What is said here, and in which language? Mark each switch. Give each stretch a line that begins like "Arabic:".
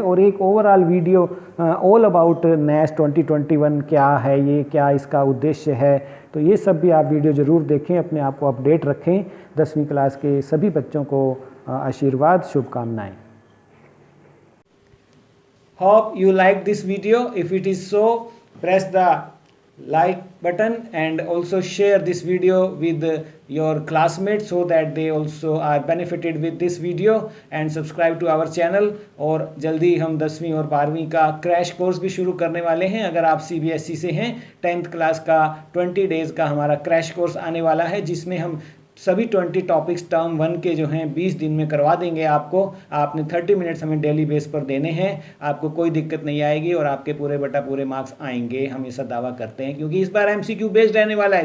Hindi: और एक overall video all about नेस 2021 क्या है, ये क्या इसका उद्देश्य है, तो ये सब भी आप वीडियो ज़रूर देखें, अपने आप को अपडेट रखें। 10वीं क्लास के सभी बच्चों को आशीर्वाद, शुभकामनाएं।
English: Hope you like this video. If it is so, press the like button and also share this video with your classmates so that they also are benefited with this video, and subscribe to our channel।
Hindi: और जल्दी हम 10वीं और 12वीं का crash course भी शुरू करने वाले हैं। अगर आप CBSE से हैं, 10th क्लास का 20 डेज़ का हमारा क्रैश कोर्स आने वाला है, जिसमें हम सभी 20 टॉपिक्स टर्म 1 के जो हैं 20 दिन में करवा देंगे आपको। आपने 30 मिनट्स हमें डेली बेस पर देने हैं, आपको कोई दिक्कत नहीं आएगी और आपके पूरे बटा पूरे मार्क्स आएंगे, हम ऐसा दावा करते हैं, क्योंकि इस बार MCQ बेस्ड रहने वाला है।